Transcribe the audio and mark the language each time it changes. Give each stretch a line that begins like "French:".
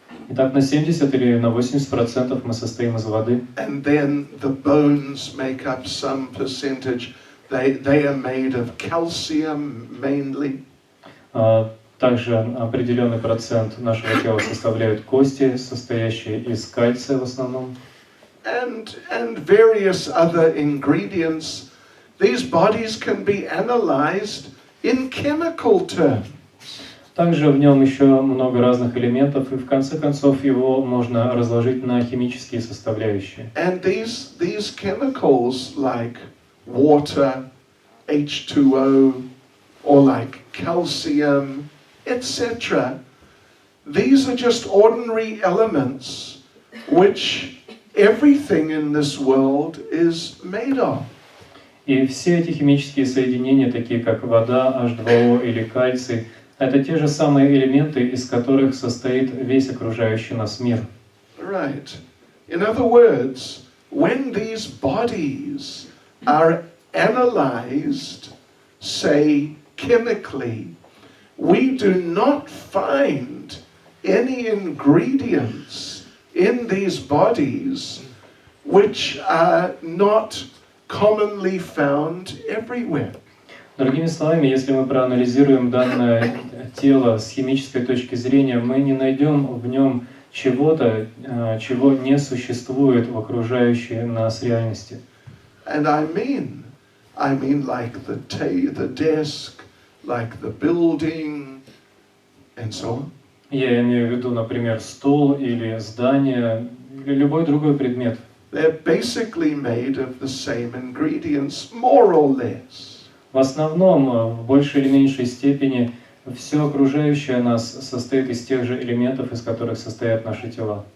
Russian: Итак, на 70 или на 80% мы состоим из воды.
English: And then the bones make up some percentage. They are made of calcium mainly.
Russian: Также определенный процент нашего тела составляют кости, состоящие из кальция в основном.
English: And various other ingredients. These bodies can be analyzed in chemical terms.
Russian: Также в нем еще много разных элементов, и в конце концов его можно разложить на химические составляющие.
English: And these chemicals like water, H2O, or like calcium, etc. These are just ordinary elements which everything in this world is made of.
Russian: И все эти химические соединения, такие как вода, H2O или кальций, это те же самые элементы, из которых состоит весь окружающий нас мир.
English: Right. In other words, when these bodies are analyzed, say chemically, we do not find any ingredients in these bodies which are not commonly found everywhere.
Russian: Другими словами, если мы проанализируем данное тело с химической точки зрения, мы не найдем в нем чего-то, чего не существует в окружающей нас реальности.
English: And I mean like the desk, like the building, and so on.
Russian: Я имею в виду, например, стол или здание, или любой другой предмет.
English: They're basically made of the same ingredients, more or less.
Russian: В основном, в большей или меньшей степени, все окружающее нас состоит из тех же элементов, из которых состоят наши тела.